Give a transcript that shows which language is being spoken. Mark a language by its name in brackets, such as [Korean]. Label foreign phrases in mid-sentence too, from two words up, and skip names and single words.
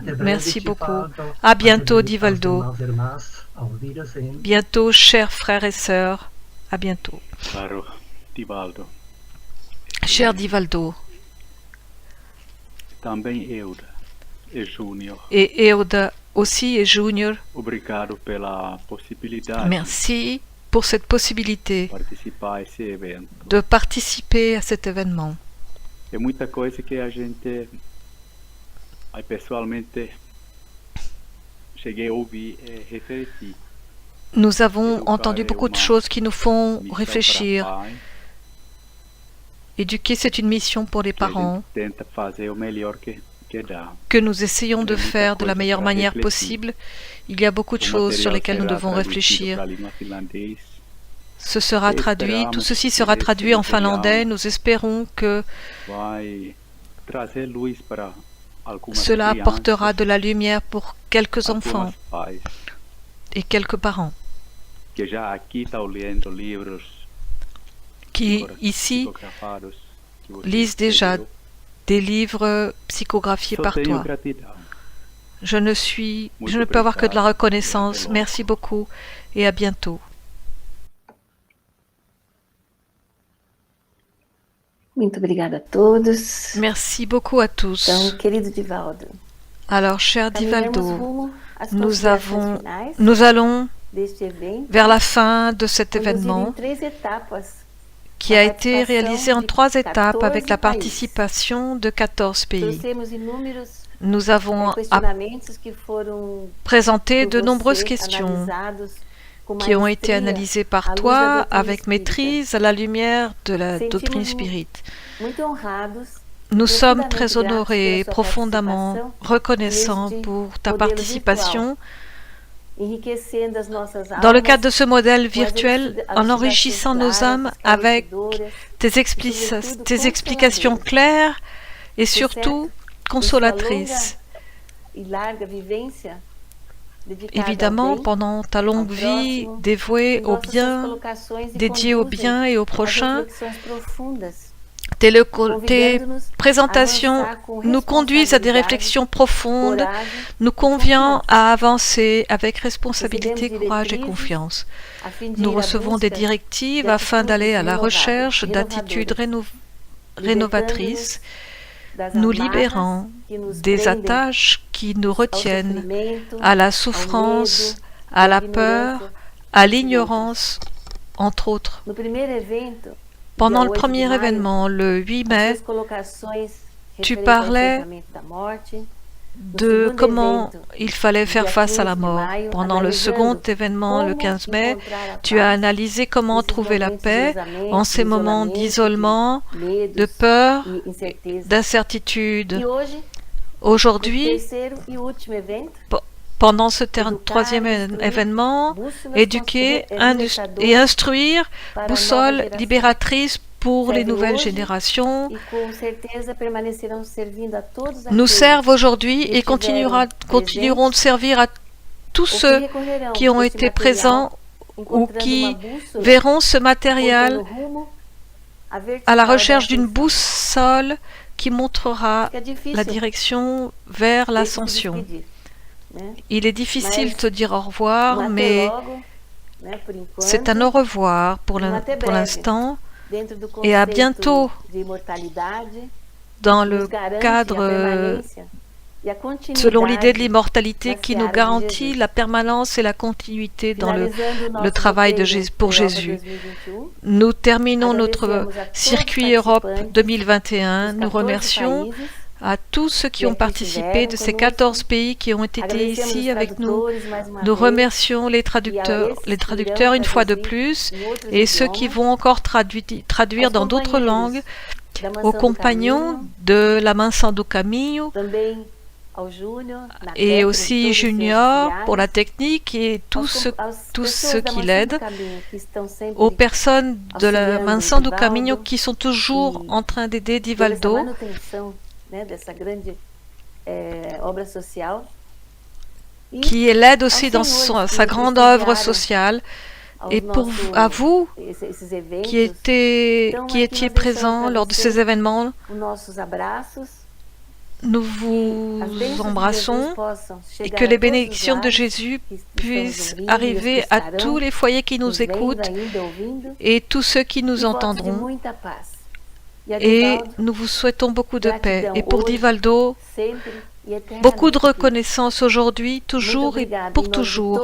[French] Merci beaucoup. À bientôt, Divaldo. [German] Auf Wiedersehen. [French] Bientôt, chers frères et sœurs. À bientôt. [Portuguese] Caro Divaldo. [French] Cher Divaldo. [Portuguese] Também Euda e Júnior. [French] Et Euda aussi et Junior. [Portuguese] Obrigado pela possibilidade. [French] Merci pour cette possibilité [Portuguese] Participar a esse evento. [French] de participer à cet événement. [Portuguese] É muita coisa que a gente, aí pessoalmente, cheguei a ouvir e refletir. [French] Nous avons entendu beaucoup de choses qui nous font [Portuguese] Missão [French] réfléchir. [Portuguese] para pai, [French] Éduquer, c'est une mission pour les [Portuguese] que a [French] parents [Portuguese] gente tenta fazer o melhor que dá. [French] que nous essayons de Il y a muita faire de la [Portuguese] coisa [French] meilleure [Portuguese] para [French] manière [Portuguese] refletir. [French] possible. Il y a beaucoup de [Portuguese] O [French] choses sur [Portuguese] material [French] lesquelles nous [Portuguese] será [French] devons [Portuguese] traduzido [French] réfléchir. [Portuguese] para a língua finlandês. [French] Ce sera Et traduit, [Portuguese] esperamos [French] tout ceci [Portuguese] que [French] sera [Portuguese] esse [French] traduit en [Portuguese] material [French] finlandais. Nous espérons que [Portuguese] vai trazer luz para algumas [French] cela [Portuguese] crianças, [French] apportera de la lumière pour quelques enfants [Portuguese] algumas pais, [French] et quelques parents [Portuguese] que já aqui estão lendo livros [French] qui, ici, [Portuguese] psicografados que você [French] lisent déjà [Portuguese] escreveu. [French] des livres psychographiés [Portuguese] Só [French] par [Portuguese] tenho [French] toi. [Portuguese] gratidão. [French] Je ne peux avoir que de la reconnaissance. [Portuguese] Obrigado. [French] Merci beaucoup et à bientôt. [Portuguese] Muito obrigada a todos. [French] Merci beaucoup à tous. [Portuguese] Então, querido Divaldo, [French] Alors, cher [Portuguese] caminhamos [French] Divaldo, [Portuguese] rumo às [French] nous [Portuguese] considerações finais [French] allons [Portuguese] deste evento, [French] vers la fin de cet [Portuguese] conduzido [French] événement [Portuguese] em 3 etapas, [French] qui [Portuguese] a [French] a été réalisé en 3 étapes avec la [Portuguese] 14 países. [French] participation de 14 pays. [Portuguese] Trouxemos inúmeros [French] Nous avons [Portuguese] questionamentos que foram [French] présenté [Portuguese] por [French] de [Portuguese] você [French] nombreuses questions [Portuguese] analisados com [French] qui ont été [Portuguese] maestria [French] analysées [Portuguese] à [French] par [Portuguese] luz da [French] toi [Portuguese] doutrina [French] avec [Portuguese] espírita. [French] maîtrise à la lumière de la [Portuguese] Sentimos-nous [French] doctrine spirite. [Portuguese] muito honrados [French] Nous sommes [Portuguese] profundamente [French] très honorés, [Portuguese] gratos pela sua [French] profondément [Portuguese] participação [French] reconnaissants [Portuguese] neste [French] pour ta [Portuguese] modelo [French] participation [Portuguese] enriquecendo as nossas [French] dans le [Portuguese] almas [French] cadre de ce modèle [Portuguese] com as [French] virtuel [Portuguese] elucidações [French] en enrichissant nos [Portuguese] claras, [French] âmes avec [Portuguese] esclarecedoras [French] tes, [Portuguese] e, sobretudo, [French] tes explications [Portuguese] consoladoras. [French] claires et [Portuguese] De [French] surtout [Portuguese] certo, [French] consolatrices. [Portuguese] e larga vivência dedicada [French] Évidemment, [Portuguese] ao bem, [French] pendant ta longue [Portuguese] ao [French] vie [Portuguese] próximo, [French] dévouée [Portuguese] e [French] au [Portuguese] nossas [French] bien, [Portuguese] colocações e [French] dédiée au [Portuguese] conduzem [French] bien et au [Portuguese] às [French] prochain, [Portuguese] reflexões profundas, [French] tes [Portuguese] convidando-nos [French] présentations [Portuguese] a avançar com [French] nous conduisent à des [Portuguese] responsabilidade, [French] réflexions profondes, [Portuguese] coragem [French] nous [Portuguese] e [French] convient [Portuguese] confiança. [French] à avancer avec responsabilité, [Portuguese] Recebemos [French] courage et [Portuguese] diretrizes [French] confiance. [Portuguese] a fim de [French] Nous [Portuguese] ir à [French] recevons des [Portuguese] busca [French] directives afin d'aller à la recherche d'attitudes rénovatrices, [Portuguese] das [French] nous [Portuguese] amarras [French] libérant [Portuguese] que nos [French] des [Portuguese] prendem [French] attaches qui nous [Portuguese] ao [French] retiennent [Portuguese] sofrimento, [French] à la [Portuguese] ao [French] souffrance, [Portuguese] medo, [French] à la [Portuguese] à [French] peur, [Portuguese] ignorância, [French] à l'ignorance, entre autres. [Portuguese] No primeiro evento, [French] Pendant [Portuguese] dia [French] le [Portuguese] 8 de [French] premier [Portuguese] maio, [French] événement, le 8 [Portuguese] as [French] mai, [Portuguese] suas colocações [French] tu [Portuguese] referentes ao [French] parlais [Portuguese] enfrentamento da morte. No [French] de [Portuguese] segundo [French] comment [Portuguese] evento, [French] il fallait faire [Portuguese] dia [French] face à [Portuguese] 15 [French] la [Portuguese] de [French] mort. [Portuguese] maio, [French] Pendant le [Portuguese] analisando [French] second événement, le [Portuguese] como [French] 15 mai, [Portuguese] encontrar a [French] tu as [Portuguese] paz [French] analysé comment [Portuguese] nesses [French] trouver la [Portuguese] momentos [French] paix [Portuguese] de [French] en ces moments d'isolement, de peur, [Portuguese] e incerteza. [French] d'incertitude. [Portuguese] E hoje, no [French] Aujourd'hui, [Portuguese] terceiro e último evento, [French] pendant ce troisième événement, éduquer et instruire, boussole libératrice pour les nouvelles générations, [Portuguese] e com certeza permanecerão servindo a todos [French] nous [Portuguese] aqueles [French] servent aujourd'hui [Portuguese] que [French] et [Portuguese] estiveram [French] continueront de servir à tous [Portuguese] ou [French] ceux [Portuguese] que recorrerão [French] qui ont [Portuguese] a esse [French] été [Portuguese] material, [French] présents ou [Portuguese] encontrando [French] qui [Portuguese] uma bússola, [French] verront ce matériel [Portuguese] pontando rumo à [French] à la [Portuguese] vertical [French] recherche [Portuguese] da [French] d'une [Portuguese] ascensão. [French] boussole qui montrera [Portuguese] Fica difícil [French] la direction vers [Portuguese] de se [French] l'ascension. [Portuguese] despedir, né? [French] Il est difficile [Portuguese] Mas [French] de te dire au revoir, [Portuguese] até mais logo, né, por [French] c'est un [Portuguese] enquanto, [French] au revoir pour [Portuguese] até breve, [French] l'instant. [Portuguese] dentro do [French] Et à [Portuguese] conceito [French] bientôt [Portuguese] de imortalidade, [French] dans [Portuguese] nos [French] le [Portuguese] garante a [French] cadre [Portuguese] permanência e a [French] selon l'idée de [Portuguese] continuidade [French] l'immortalité [Portuguese] na [French] qui nous [Portuguese] seara de [French] garantit [Portuguese] Jesus. [French] la permanence et la continuité dans [Portuguese] Finalizando o [French] le [Portuguese] nosso [French] travail [Portuguese] roteiro [French] pour [Portuguese] Europa [French] Jésus. [Portuguese] 2021, [French] Nous terminons notre [Portuguese] agradecemos a todos os [French] circuit Europe [Portuguese] participantes [French] 2021. [Portuguese] dos [French] Nous [Portuguese] 14 [French] remercions [Portuguese] países [French] à tous ceux qui [Portuguese] que [French] ont [Portuguese] aqui [French] participé [Portuguese] estiveram [French] de ces [Portuguese] conosco. [French] 14 pays qui ont été [Portuguese] Agradecemos [French] ici [Portuguese] os [French] avec nous. [Portuguese] tradutores mais uma [French] Nous [Portuguese] vez, [French] remercions les [Portuguese] e a [French] traducteurs [Portuguese] esses que [French] une [Portuguese] irão [French] fois de [Portuguese] traduzir [French] plus [Portuguese] em outros [French] et ceux qui [Portuguese] idiomas, [French] vont encore traduire [Portuguese] aos [French] dans d'autres langues, [Portuguese] da Mansão [French] aux [Portuguese] do [French] compagnons [Portuguese] Caminho, [French] de la Mansão do Caminho [Portuguese] também ao Júnior, na [French] et [Portuguese] técnica, [French] aussi [Portuguese] todos os [French] Junior [Portuguese] auxiliares, [French] pour la technique et tous [Portuguese] às [French] ceux [Portuguese] pessoas da [French] qui [Portuguese] Mansão do [French] l'aident, [Portuguese] Caminho, que estão sempre [French] aux personnes de la [Portuguese] auxiliando [French] Mansão do [Portuguese] Divaldo, [French] Caminho qui sont toujours en train d'aider [Portuguese] pela [French] Divaldo, [Portuguese] manutenção, né, dessa grande obra social. E [French] qui l'aide [Portuguese] aos [French] aussi dans [Portuguese] senhores [French] sa [Portuguese] que [French] grande œuvre [Portuguese] prestigiaram [French] sociale, [Portuguese] aos [French] et pour [Portuguese] nossos- [French] à vous [Portuguese] esses eventos. [French] qui [Portuguese] Então, [French] étiez [Portuguese] aqui nós [French] présents [Portuguese] deixamos [French] lors de [Portuguese] pra [French] ces [Portuguese] você [French] événements, [Portuguese] os nossos abraços [French] nous vous embrassons et que les bénédictions de Jésus puissent arriver à tous les foyers qui nous écoutent et tous ceux qui nous entendront. Et nous vous souhaitons beaucoup de paix. Et pour Divaldo, beaucoup de reconnaissance aujourd'hui, toujours et pour toujours.